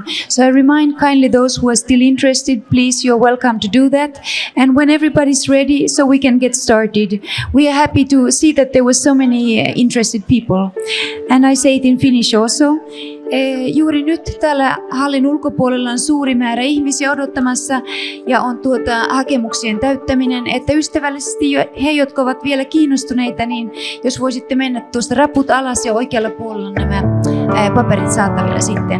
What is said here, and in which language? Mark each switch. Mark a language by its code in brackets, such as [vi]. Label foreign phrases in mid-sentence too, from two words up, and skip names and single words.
[en] So I remind kindly those who are still interested, please, you're welcome to do that. And when everybody's ready, so we can get started. We are happy to see that there were so many interested people. And I say it in Finnish also. [fi] Juuri nyt täällä hallin ulkopuolella on suuri määrä ihmisiä odottamassa ja on hakemuksien täyttäminen, että ystävällisesti he, jotka ovat vielä kiinnostuneita, niin jos voisitte mennä tuosta raput alas ja oikealla puolella nämä paperit saatavilla sitten.